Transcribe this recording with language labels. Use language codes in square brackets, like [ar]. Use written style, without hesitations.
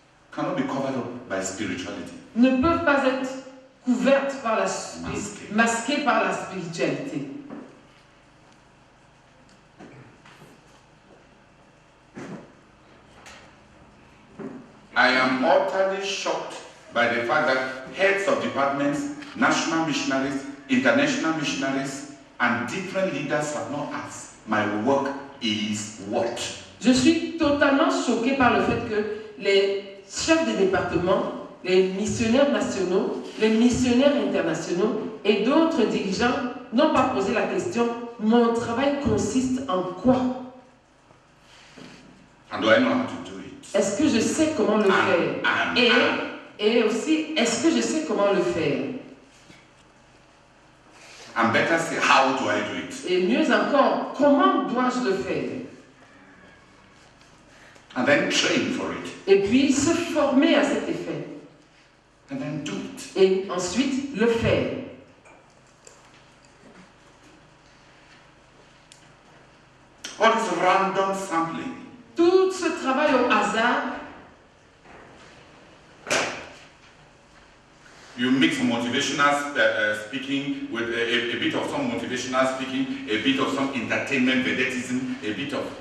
[en] cannot be covered up by spirituality. [fr] ne peuvent pas être couvertes par la Masquées. masquées par la spiritualité. [en] I am utterly shocked by the fact that heads of departments, national missionaries, international missionaries, and different leaders have not asked, my work is what? [fr] Je suis totalement choquée par le fait que les chefs des départements, les missionnaires nationaux, les missionnaires internationaux et d'autres dirigeants n'ont pas posé la question « Mon travail consiste en quoi ?» [en] And do I know how to do it? [fr] Est-ce que je sais comment le faire? Et aussi, est-ce que je sais comment le faire? [en] And better say, how do I do it? [fr] Et mieux encore, comment dois-je le faire? [en] And then train for it. [fr] Et puis se former à cet effet. [en] And then do it. [fr] Et ensuite le faire. [en] All this random sampling, [fr] Tout ce travail au hasard, [en] You mix motivational speaking with a bit of some motivational speaking, a bit of some entertainment, vedetism, a bit of...